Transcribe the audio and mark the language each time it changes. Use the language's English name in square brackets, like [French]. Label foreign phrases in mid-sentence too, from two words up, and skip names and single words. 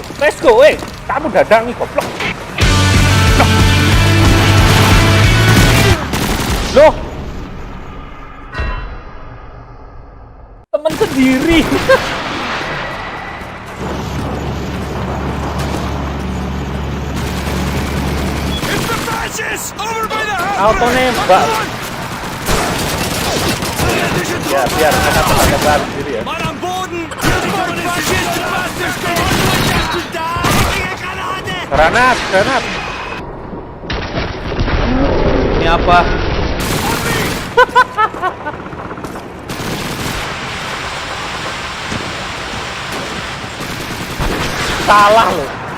[English] let's go. [Indonesian] Kamu dadang nih goblok. Loh. Temen sendiri. [English] It's the fascists! Over by the house! [Indonesian] Auto nembak. Ya, biar mereka terbakar sendiri ya. [German] Mann am Boden! Faschisten, was ist da? [Indonesian] Granat. Ini apa? Salah loh.